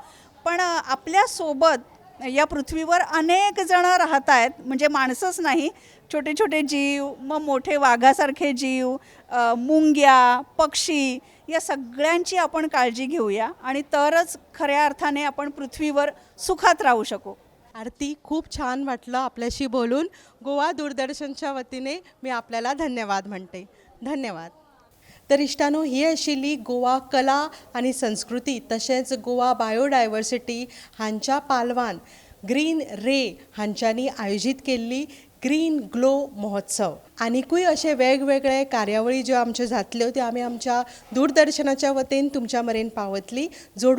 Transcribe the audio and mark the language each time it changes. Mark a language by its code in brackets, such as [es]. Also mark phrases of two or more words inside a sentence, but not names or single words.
[mr] पण आपल्यासोबत या पृथ्वीवर अनेक जण राहत आहेत, म्हणजे माणसंच नाही, छोटे छोटे जीव, मग मोठे वाघासारखे जीव, मुंग्या, पक्षी, या सगळ्यांची आपण काळजी घेऊया आणि तरच खऱ्या अर्थाने आपण पृथ्वीवर सुखात राहू शकू. आरती, खूप छान वाटलं आपल्याशी बोलून. गोवा दूरदर्शनच्या वतीने मी आपल्याला धन्यवाद म्हणते. धन्यवाद. [kok] तर इश्टानो, ही आशिल्ली गोवा कला आणि संस्कृती तशेंच गोवा बायोडायवर्सिटी हांच्या पालवान ग्रीन रे हांच्यांनी आयोजीत केल्ली ग्रीन ग्लो महोत्सव. आनीकूय अशे वेगवेगळे कार्यावळी ज्यो आमच्यो जातल्यो त्यो आमी आमच्या दूरदर्शनाच्या वतीन तुमच्या मेरेन पावतली.